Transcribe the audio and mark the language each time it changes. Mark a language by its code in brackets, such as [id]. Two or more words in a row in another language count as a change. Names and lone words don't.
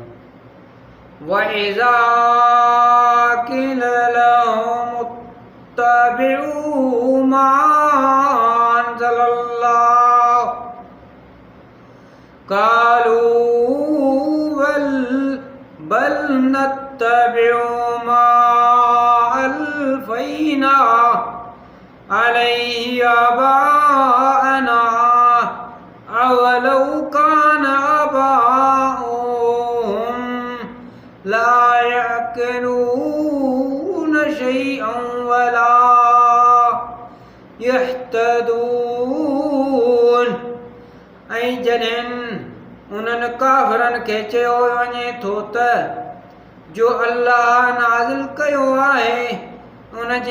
[ar] وإذا قيل لهم اتبعوا ما أنزل الله قالوا بل نتبع ما ألفينا عليه آباءنا أولو كان آباؤهم لا يعقلون شيئا ولا يهتدون. [sd] ऐं जॾहिं उन्हनि काफ़िरनि खे चयो वञे थो त जो अल्लाह नाज़िल कयो आहे उन जी